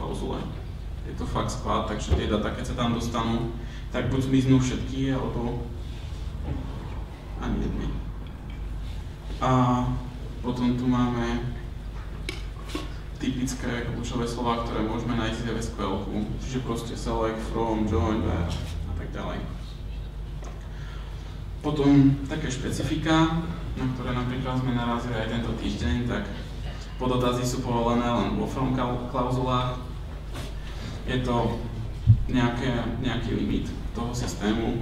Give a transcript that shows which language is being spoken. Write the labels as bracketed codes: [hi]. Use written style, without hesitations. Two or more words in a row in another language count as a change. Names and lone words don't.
[sk] Je to fakt sklad, takže tie data, keď sa tam dostanú, tak buď zmiznú všetky, alebo ani jedny. A potom tu máme typické kľúčové slová, ktoré môžeme nájsť v SQL-ku, čiže proste [en] select, from, join, where [sk] a tak ďalej. Potom také špecifika, na ktoré napríklad sme narazili aj tento týždeň, tak podotazy sú povolené len vo from klauzulách. Je to nejaký limit toho systému.